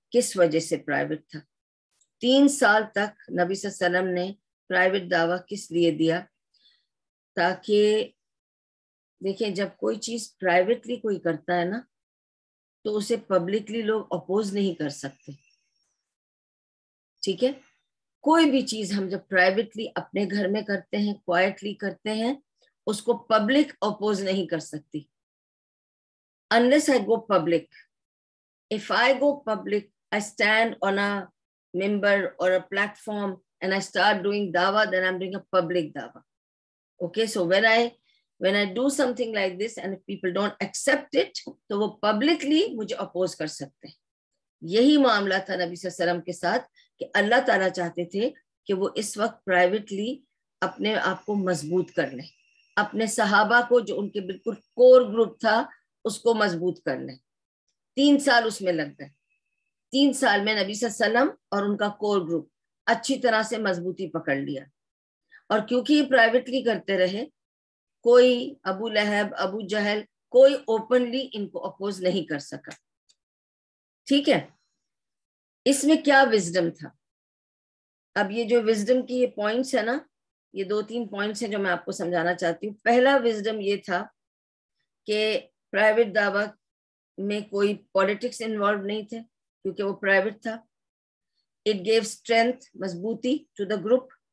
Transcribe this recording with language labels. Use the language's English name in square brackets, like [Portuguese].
[Urdu] کس وجہ سے پرائیویٹ تھا؟ 3 سال تک نبی صلی اللہ علیہ وسلم نے پرائیویٹ دعویٰ کس لیے دیا؟ تاکہ دیکھیں جب کوئی چیز پرائیویٹلی کوئی کرتا ہے نا, تو اسے پبلکلی لوگ اپوز نہیں کر سکتے. ٹھیک ہے, کوئی بھی چیز ہم جب پرائیویٹلی اپنے گھر میں کرتے ہیں, کوائٹلی کرتے ہیں, اس کو پبلک اپوز نہیں کر سکتی. [English] Unless I go public. If I go public, I stand on a member or a platform and I start doing dawah, then I'm doing a public dawah. Okay, so when I do something like this and if people don't accept it, [Urdu] تو وہ publicly مجھے oppose کر سکتے ہیں. یہی معاملہ تھا نبی صلی اللہ علیہ وسلم کے ساتھ, کہ اللہ تعالیٰ چاہتے تھے کہ وہ اس وقت پرائیویٹلی اپنے آپ کو مضبوط کر لیں, اپنے صحابہ کو جو ان کے بالکل کور گروپ تھا اس کو مضبوط کر لیں. 3 سال اس میں لگ گئے. 3 سال میں نبی صلی اللہ علیہ وسلم اور ان کا کور گروپ اچھی طرح سے مضبوطی پکڑ لیا. اور کیونکہ یہ پرائیویٹلی کرتے رہے, کوئی ابو لہب, ابو جہل, کوئی اوپنلی ان کو اپوز نہیں کر سکا. ٹھیک ہے, اس میں کیا وزڈم تھا؟ اب یہ جو وزڈم کی یہ پوائنٹس ہے نا, یہ 2-3 پوائنٹس ہیں جو میں آپ کو سمجھانا چاہتی ہوں. پہلا وزڈم یہ تھا کہ پرائیویٹ دعویٰ میں کوئی پالیٹکس انوالو نہیں تھے, کیونکہ وہ پرائیویٹ تھا. [English] It gave strength, مضبوطی to the group.